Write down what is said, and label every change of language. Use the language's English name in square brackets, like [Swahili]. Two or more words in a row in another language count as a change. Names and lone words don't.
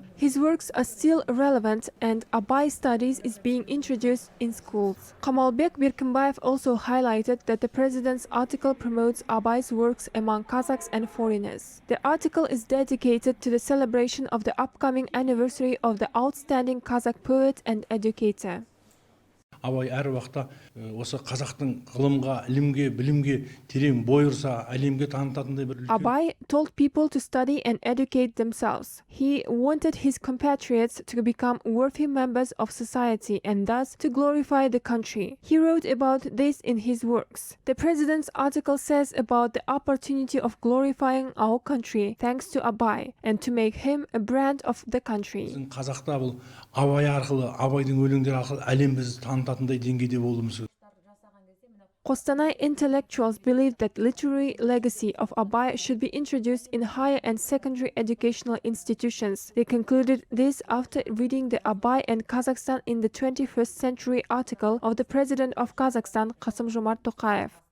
[English] His works are still relevant and Abay studies is being introduced in schools. Kamalbek Birkimbayev also highlighted that the president's article promotes Abay's works among Kazakhs and foreigners. The article is dedicated to the celebration of the upcoming anniversary of the outstanding Kazakh poet and educator. [Kazakh] Абай әр уақытта осы қазақтың ғылымға, ілімге, білімге терең бой ұрса, әлемге танытатындай бір үлкен. [English] Abay told people to study and educate themselves. He wanted his compatriots to become worthy members of society and thus to glorify the country. He wrote about this in his works. The president's article says about the opportunity of glorifying our country thanks to Abay and to make him a brand of the country. [Kazakh] Қазақта бұл Абай арқылы, Абайдың өлеңдері арқылы әлем бізді танытатындай деңгейде болуымыз. [English] Kostanay intellectuals believe that literary legacy of Abay should be introduced in higher and secondary educational institutions. They concluded this after reading the Abay and Kazakhstan in the 21st century article of the President of Kazakhstan, Kassym-Jomart Tokayev.